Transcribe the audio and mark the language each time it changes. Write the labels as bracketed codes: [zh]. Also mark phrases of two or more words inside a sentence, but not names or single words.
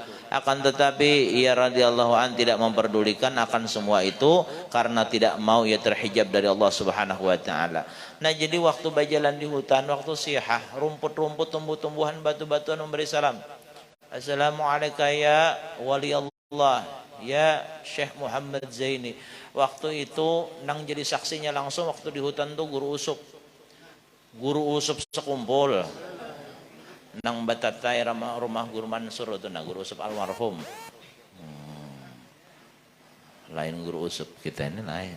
[id] Akan tetapi ia [ar] رضي الله عن [id] tidak memperdulikan akan semua itu karena tidak mau ia terhijab dari Allah [ar] سبحانه وتعالى. [id] Nah, jadi waktu berjalan di hutan, waktu sihah, rumput-rumput, tumbuh-tumbuhan, batu-batuan memberi salam. [ar] السلام عليكم يا ولي الله, ya Syekh Muhammad Zaini. [bjn] Waktu itu nang jadi saksinya langsung waktu di hutan tuh Guru Usup sekumpul nang batatai rumah Guru Mansur itu, nah Guru Usup almarhum. Lain Guru Usup, kita ini lain.